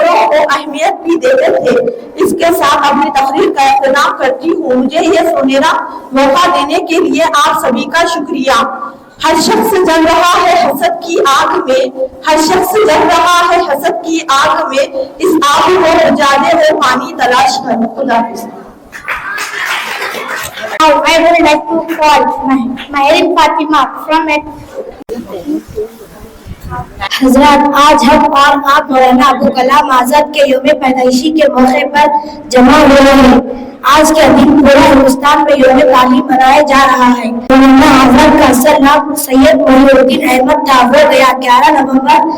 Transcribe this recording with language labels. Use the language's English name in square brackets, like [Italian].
[Urdu] کو اہمیت بھی دیتے تھے۔ اس کے ساتھ اپنی تقریر کا اختتام کرتی ہوں۔ مجھے یہ سنہرا موقع دینے کے لیے آپ سبھی کا شکریہ۔ ہر شخص جل رہا ہے حسد کی آگ میں، ہر شخص جل رہا ہے حسد کی آگ میں، اس آگ کو بجھانے وہ پانی تلاش کر۔ خدا حافظ۔ [English] Now I would like to call Maherin Fatima from 8th. [Urdu] حضرات، آج ہم اور آپ مولانا ابوالکلام آزاد کے یوم پیدائشی کے موقع پر جمع ہوئے ہیں۔ آج کے دن پورا ہندوستان میں یوم تعلیم منایا جا رہا ہے۔ مولانا آزاد کا اصل نام سید محی الدین احمد تھا۔ وہ 11 نومبر